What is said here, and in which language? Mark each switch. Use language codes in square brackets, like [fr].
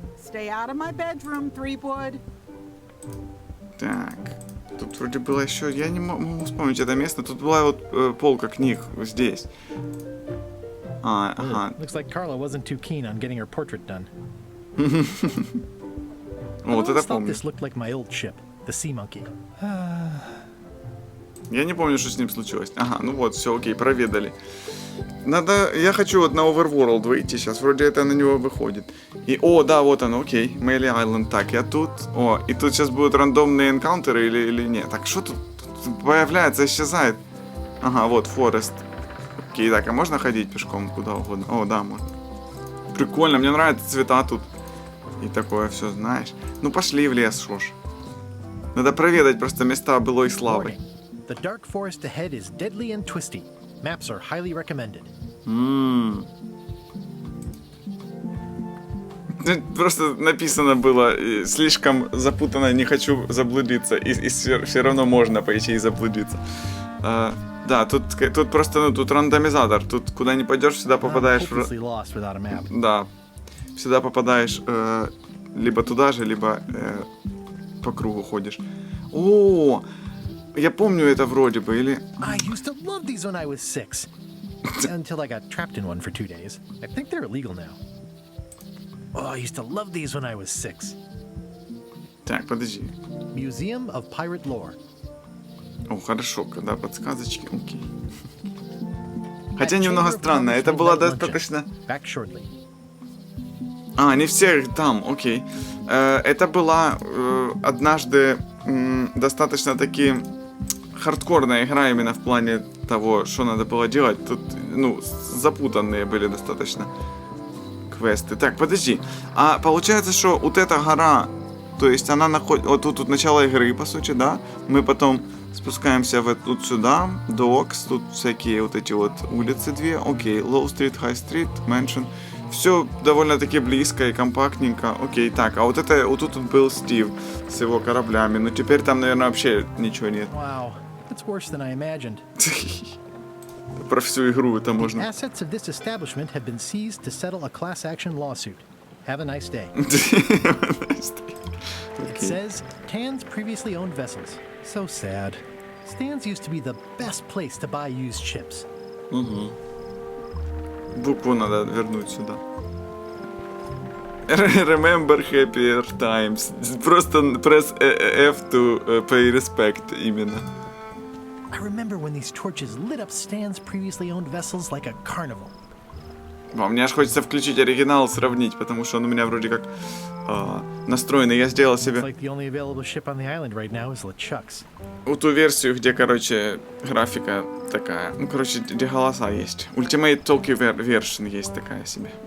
[en] Stay out of my bedroom, Threepwood. [ru] Так, тут вроде было еще, я не могу вспомнить это место, тут была вот полка книг здесь. Ага. [en] Looks like Carla wasn't too keen on getting her portrait done. [ru] Вот это помню. [en] This looked like my old ship, the Sea Monkey. [ru] Я не помню, что с ним случилось. Ага, ну вот, все, окей, проведали. Надо, я хочу вот на Overworld выйти сейчас, вроде это на него выходит. И, о, да, вот оно, окей, Мэйли Айленд. Так, я тут, о, и тут сейчас будут рандомные энкаунтеры или нет? Так, что тут появляется, исчезает? Ага, вот, Форест. Окей, так, а можно ходить пешком куда угодно? О, да, можно. Прикольно, мне нравятся цвета тут. И такое все, знаешь. Ну, пошли в лес, шо ж. Надо проведать просто места былой славы. [en] The dark forest ahead is deadly and twisty. Maps are highly recommended. [ru] Просто написано было слишком запутанно, не хочу заблудиться. И все равно можно пойти и заблудиться. Да, тут просто, ну, тут рандомизатор. Тут куда ни пойдешь, всегда попадаешь в... Да. Всегда попадаешь либо туда же, либо по кругу ходишь. О, я помню это вроде бы, или... [en] I used to love these when I was 6. Until I got trapped in one for 2 days. I think they're illegal now. Oh, I used to love these when I was 6. [ru] Так, подожди. [en] Museum of Pirate Lore. [ru] О, хорошо, когда подсказочки, окей. Хотя немного странно, это было достаточно... [en] Back shortly. [ru] А, не все там, окей. Это была однажды достаточно таки хардкорная игра именно в плане того, что надо было делать. Тут, ну, запутанные были достаточно квесты. Так, подожди. А получается, что вот эта гора, то есть она находится... Вот тут начало игры, по сути, да? Мы потом спускаемся вот сюда, Docks, тут всякие вот эти вот улицы две. Окей, Low Street, High Street, Mansion. Все довольно-таки близко и компактненько. Окей, так, а вот это, вот тут был Стив с его кораблями. Ну теперь там, наверное, вообще ничего нет. [en] Wow, that's worse than I imagined. [ru] Про всю игру это можно. [en] The assets of this establishment have been seized to settle a class action lawsuit. Have a nice day. It says Tan's previously owned vessels. So sad. Stan's used to be the best place to buy used ships. [ru] Букву надо вернуть сюда. [en] Remember happier times. [ru] Просто [en] press F to pay respect [ru] именно. [en] I remember when these torches lit up Stan's previously owned vessels like a carnival. [ru] Мне аж хочется включить оригинал, сравнить, потому что он у меня вроде как настроенный. Я сделал себе [en] Like the only available ship on the island right now is LeChuck's. [ru] вот ту версию, где, короче, графика такая. Ну, короче, где голоса есть. [en] Ultimate Talkie version [ru] есть такая себе.